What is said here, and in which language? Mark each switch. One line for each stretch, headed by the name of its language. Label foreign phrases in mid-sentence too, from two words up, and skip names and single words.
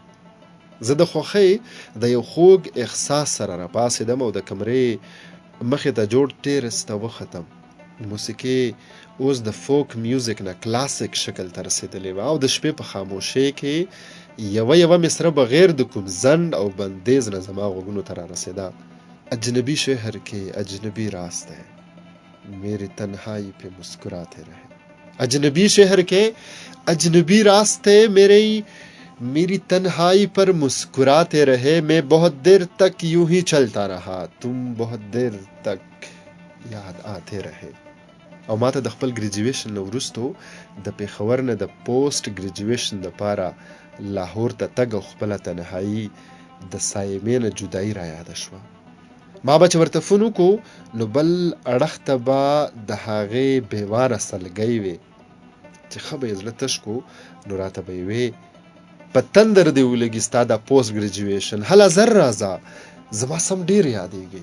Pashto: زه د خوښۍ د یو خوږ احساس سره راپاڅېدم او د کمرې مخې ته جوړ ټیرس ته وختم. موسیقي اوس د فوک میوزیک نه کلاسیک شکل ته رسېدلې وه او د شپې په خاموشۍ کې یوه مصره بغیر د کوم ځنډ او بندیز نه زما غوږونو ته رارسېده.
Urdu: اجنبی شهر کے اجنبی راستے میری تنہائی پہ مسکراتے رہے. اجنبی شہر کے اجنبی راستے میری تنہائی پر مسکراتے رہے. میں بہت دیر تک یوں ہی چلتا رہا۔ تم بہت دیر تک یاد آتے رہے.
Pashto: او ماته د خپل ګریجویشن نه وروستو د پیښور نه د
English: post graduation
Pashto: دپاره لاهور ته تګ او خپله تنهایي د سایمې نه جدایي رایاده شوه. ما به چې ورته فون وکړو نو بل اړخ ته به د هغې بېواره سلګۍ وې چې ښه به یې زړه تش کړو نو راته به یې وې په تندر دې ولګي ستا دا
English: post graduation
Pashto: هله زر راځه زما سم ډېر یادېږي.